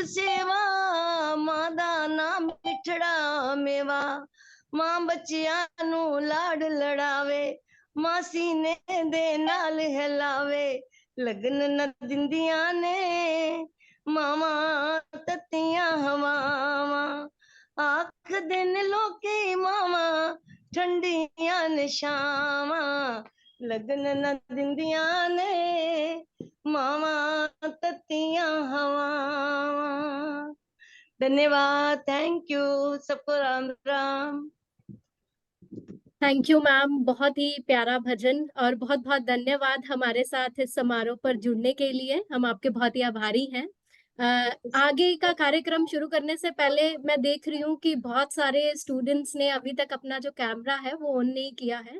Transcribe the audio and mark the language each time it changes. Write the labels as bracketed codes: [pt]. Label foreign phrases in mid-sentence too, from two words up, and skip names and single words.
[pa] ਸੇਵਾ, ਮਾਂ ਦਾ ਨਾਮ ਮਿੱਠੜਾ ਮੇਵਾ, ਮਾਂ ਬੱਚੀਆਂ ਨੂੰ ਲਾਡ ਲਡਾਵੇ, ਮਾਂ ਸੀਨੇ ਦੇ ਨਾਲ ਹਿਲਾਵੇ, ਲੱਗਣ ਨਾ ਦਿੰਦੀਆਂ ਨੇ ਮਾਵਾਂ ਤੱਤੀਆਂ ਹਵਾਵਾਂ, ਆਖ ਦਿਨ ਲੋਕੀ ਮਾਵਾਂ ਠੰਡੀਆਂ ਨੇ ਸ਼ਾਮਾਂ, ਲੱਗਣ ਨਾ ਦਿੰਦੀਆਂ ਨੇ ਮਾਵਾਂ ਤੱਤੀਆਂ ਹਵਾ। [hi] धन्यवाद, [en] Thank you, [hi] सबको राम राम। [en] Thank you ma'am, [hi] बहुत ही प्यारा भजन और बहुत बहुत धन्यवाद हमारे साथ इस समारोह पर जुड़ने के लिए। हम आपके बहुत ही आभारी हैं। आगे का कार्यक्रम शुरू करने से पहले मैं देख रही हूँ कि बहुत सारे स्टूडेंट्स ने अभी तक अपना जो कैमरा है वो ऑन नहीं किया है।